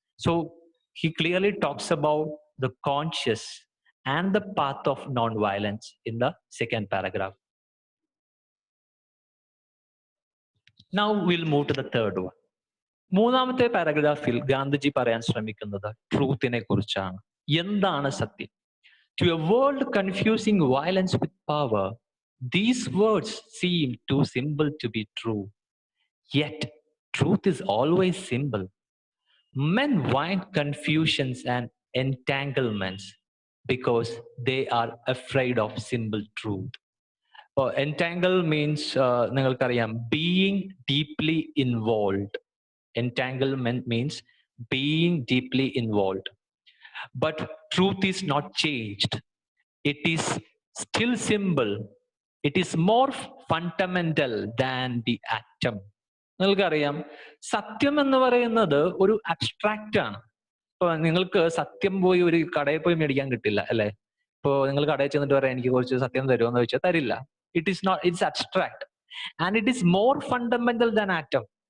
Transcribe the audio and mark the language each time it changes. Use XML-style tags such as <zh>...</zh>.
<en>So he clearly talks about the conscious and the path of non-violence in the second paragraph. Now we'll move to the third one.</en> <ml>മൂന്നാമത്തെ പാരഗ്രാഫിൽ ഗാന്ധിജി പറയാൻ ശ്രമിക്കുന്നത് ട്രൂത്തിനെ കുറിച്ചാണ്. എന്താണ് സത്യം?</ml> <en>To a world confusing violence with power, these words seem too simple to be true. Yet truth is always simple. Men find confusions and entanglements because they are afraid of simple truth. Entangle means</en> <ml>നിങ്ങൾക്കറിയാം</ml> <en>being deeply involved. Entanglement means being deeply involved. But truth is not changed. It is still simple. It is more fundamental than the atom.</en> <ml>നിങ്ങൾക്കറിയാം സത്യം എന്ന് പറയുന്നത് ഒരു abstract ആണ്. ഇപ്പൊ നിങ്ങൾക്ക് സത്യം പോയി ഒരു കടയിൽ പോയി മേടിക്കാൻ കിട്ടില്ല അല്ലെ? ഇപ്പോ നിങ്ങൾ കടയിൽ ചെന്നിട്ട് പറയാം എനിക്ക് കുറച്ച് സത്യം തരുമോ എന്ന് ചോദിച്ചാൽ തരില്ല.</ml> <en>It is not, it's abstract and it is more fundamental than atom.</en>